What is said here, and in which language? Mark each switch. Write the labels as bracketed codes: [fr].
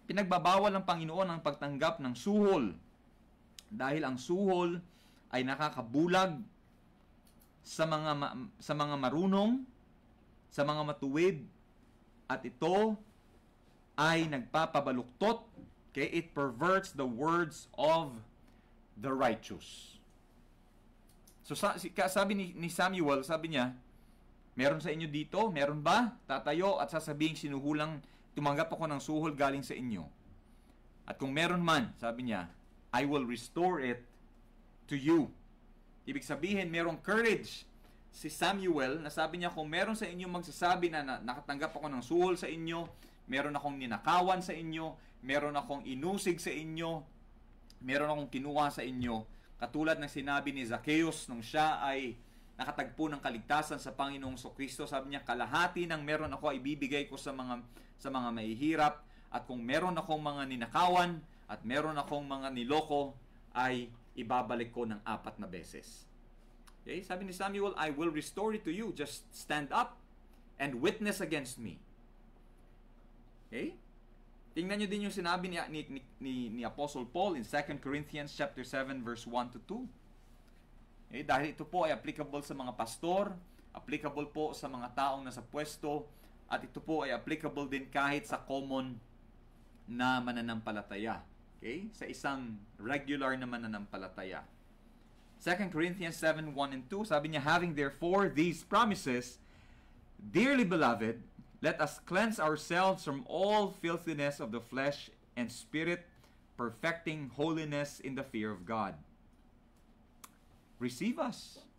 [tl] Pinagbabawal ng Panginoon ang pagtanggap ng suhol. Dahil ang suhol ay nakakabulag sa mga marunong, sa mga matuwid, at ito ay nagpapabaluktot. Okay? [en] It perverts the words of the righteous. [tl] So sabi ni Samuel, sabi niya, meron sa inyo dito? Meron ba? Tatayo at sasabing sinuhulang tumanggap ako ng suhol galing sa inyo. At kung meron man, sabi niya, [en] I will restore it to you. [tl] Ibig sabihin, merong courage si Samuel na sabi niya, kung meron sa inyo magsasabi na nakatanggap ako ng suhol sa inyo, meron akong ninakawan sa inyo, meron akong inusig sa inyo, meron akong kinuha sa inyo, katulad ng sinabi ni Zacchaeus nung siya ay nakatagpo ng kaligtasan sa Panginoong Kristo, sabi niya, kalahati ng meron ako ay ibibigay ko sa mga mahihirap, at kung meron akong mga ninakawan at meron akong mga niloko, ay ibabalik ko ng 4 na beses. Okay? Sabi ni Samuel, [en] I will restore it to you. Just stand up and witness against me. [tl] Okay? Tingnan nyo din yung sinabi ni Apostle Paul in 2 Corinthians chapter 7 verse 1 to 2. Okay? Dahil ito po ay applicable sa mga pastor, applicable po sa mga taong nasa pwesto, at ito po ay applicable din kahit sa common na mananampalataya. Okay? Sa isang regular na mananampalataya. [en] 2 Corinthians 7, 1 and 2, [tl] sabi niya, [en] having therefore these promises, dearly beloved, let us cleanse ourselves from all filthiness of the flesh and spirit, perfecting holiness in the fear of God. Receive us.